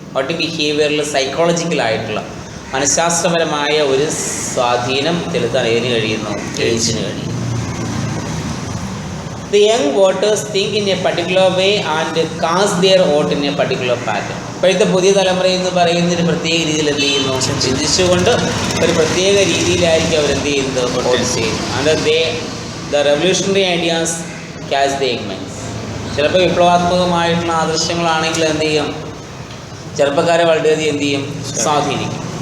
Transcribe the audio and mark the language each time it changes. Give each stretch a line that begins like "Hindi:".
Malayalam: Voting behavior psychological ആയിട്ടുള്ള മനഃശാസ്ത്രപരമായ ഒരു സ്വാധീനം ചെലുത്താൻ ഏതിന് കഴിയുന്നു? ഏജിന് കഴിയും.
English: The young voters think in a particular way and cast their vote in a particular pattern.
Malayalam: ഇപ്പോഴത്തെ പുതിയ തലമുറ എന്ന് പറയുന്ന ഒരു പ്രത്യേക രീതിയിൽ എന്ത് ചെയ്യുന്നു? ചിന്തിച്ചുകൊണ്ട് ഒരു പ്രത്യേക രീതിയിലായിരിക്കും അവരെന്ത് ചെയ്യുന്നത്? വോട്ട് ചെയ്യുന്നത്.
English: And the revolutionary ideas catch the augments.
Malayalam: ചിലപ്പോൾ വിപ്ലവാത്മകമായിട്ടുള്ള ആദർശങ്ങളാണെങ്കിൽ എന്ത് ചെയ്യും? ചെറുപ്പക്കാരെ വളരെയധികം എന്ത് ചെയ്യും? സ്വാധീനിക്കും.